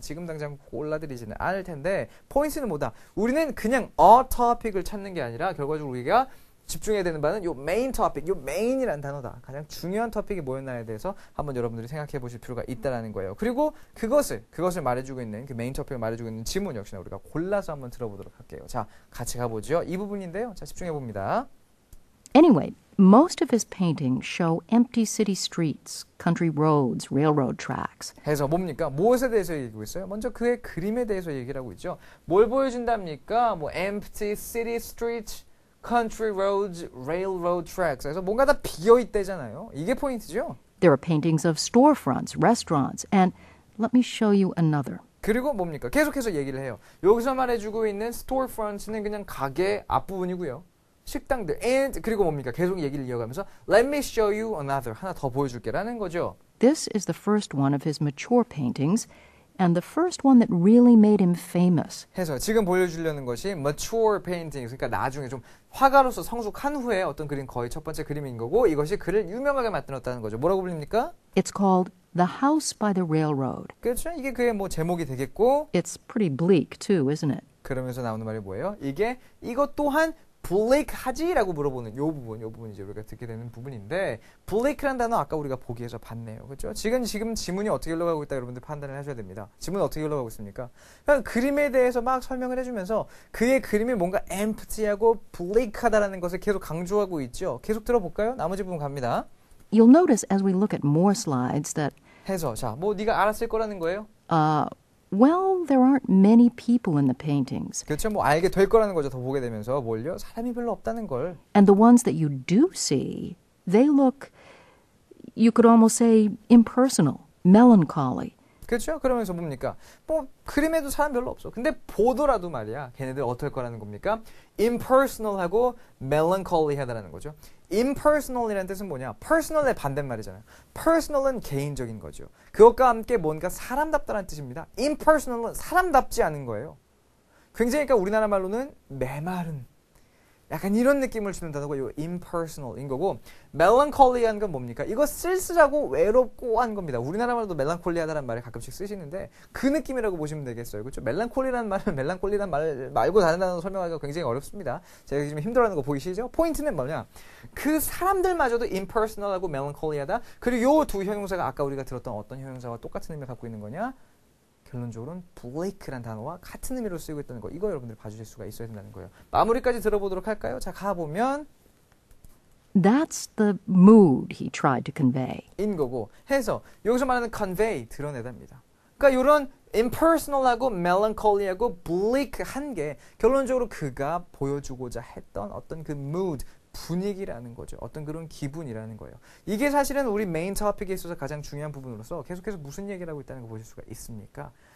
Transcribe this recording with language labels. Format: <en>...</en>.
<ko>지금 당장 골라드리지는 않을 텐데 포인트는 뭐다? 우리는 그냥 a topic을 찾는 게 아니라 결과적으로 우리가 집중해야 되는 바는 요 메인 토픽, 요 메인이라는 단어다. 가장 중요한 토픽이 뭐였나에 대해서 한번 여러분들이 생각해 보실 필요가 있다라는 거예요. 그리고 그것을 말해주고 있는 그 메인 토픽을 말해주고 있는 지문 역시나 우리가 골라서 한번 들어보도록 할게요. 자, 같이 가보죠. 이 부분인데요. 자, 집중해 봅니다.</ko> <en>Anyway, most of his paintings show empty city streets, country roads, railroad tracks.</en> <ko>해서 뭡니까? 무엇에 대해서 얘기하고 있어요? 먼저 그의 그림에 대해서 얘기를 하고 있죠. 뭘 보여준답니까?</ko> <en>뭐 empty city streets, country roads, railroad tracks.</en> <ko>그래서 뭔가 다 비어있대잖아요. 이게 포인트죠.</ko> <en>There are paintings of storefronts, restaurants, and let me show you another.</en> <ko>그리고 뭡니까? 계속해서 얘기를 해요. 여기서 말해주고 있는 storefronts는 그냥 가게 앞부분이고요. 식당들, and 그리고 뭡니까? 계속 얘기를 이어가면서</ko> <en>let me show you another.</en> <ko>하나 더 보여줄게라는 거죠.</ko> <en>This is the first one of his mature paintings, and the first one that really made him famous.</en> <ko>해서 지금 보여주려는 것이 mature painting, 그러니까 나중에 좀 화가로서 성숙한 후에 어떤 그림 거의 첫 번째 그림인 거고 이것이 그를 유명하게 만들었다는 거죠. 뭐라고 불립니까?</ko> <en>It's called The House by the Railroad.</en> <ko>그렇죠. 이게 그의 뭐 제목이 되겠고</ko> <en>It's pretty bleak too, isn't it?</en> <ko>그러면서 나오는 말이 뭐예요? 이것 또한 블레이크하지라고 물어보는 요 부분 이제 우리가 듣게 되는 부분인데 블레이크라는 단어 아까 우리가 보기에서 봤네요. 그렇죠? 지금 지문이 어떻게 흘러가고 있다 여러분들 판단을 하셔야 됩니다. 지문은 어떻게 흘러가고 있습니까? 그냥 그림에 대해서 막 설명을 해주면서 그의 그림이 뭔가 empty하고 블레이크하다라는 것을 계속 강조하고 있죠. 계속 들어볼까요? 나머지 부분 갑니다.</ko> <en>You'll notice as we look at more slides that</en> <ko>해서 자, 뭐 네가 알았을 거라는 거예요?</ko> <en>well, there aren't many people in the paintings.</en> <ko>그렇죠. 뭐 알게 될 거라는 거죠. 더 보게 되면서 뭘요? 사람이 별로 없다는 걸.</ko> <en>And the ones that you do see, they look, you could almost say, impersonal, melancholy.</en> <ko>그렇죠? 그러면서 뭡니까? 뭐 그림에도 사람 별로 없어. 근데 보더라도 말이야. 걔네들 어떨 거라는 겁니까? impersonal하고 melancholy하다라는 거죠. impersonal이라는 뜻은 뭐냐? personal의 반대말이잖아요. personal은 개인적인 거죠. 그것과 함께 뭔가 사람답다라는 뜻입니다. impersonal은 사람답지 않은 거예요. 굉장히 그러니까 우리나라 말로는 메마른 약간 이런 느낌을 주는 단어가 이 impersonal인 거고 melancholy한 건 뭡니까? 이거 쓸쓸하고 외롭고 한 겁니다. 우리나라 말도 멜랑콜리하다는 말을 가끔씩 쓰시는데 그 느낌이라고 보시면 되겠어요. 그렇죠? 멜랑콜리라는 말은 멜랑콜리라는 말 말고 다른 단어 설명하기가 굉장히 어렵습니다. 제가 지금 힘들어하는 거 보이시죠? 포인트는 뭐냐? 그 사람들마저도 impersonal하고 melancholy하다. 그리고 이 두 형용사가 아까 우리가 들었던 어떤 형용사와 똑같은 의미를 갖고 있는 거냐? 결론적으로는 블레이크란 단어와 같은 의미로 쓰이고 있다는 거. 이거 여러분들 봐주실 수가 있어야 된다는 거예요. 마무리까지 들어보도록 할까요? 자, 가보면</ko> <en>That's the mood he tried to convey.</en> <ko>인 거고 해서 여기서 말하는 convey 드러내답니다. 그러니까 이런 impersonal하고 melancholy하고 bleak한 게 결론적으로 그가 보여주고자 했던 어떤 그 mood 분위기라는 거죠. 어떤 그런 기분이라는 거예요. 이게 사실은 우리 메인 토픽에 있어서 가장 중요한 부분으로서 계속해서 무슨 얘기를 하고 있다는 거 보실 수가 있습니까?</ko>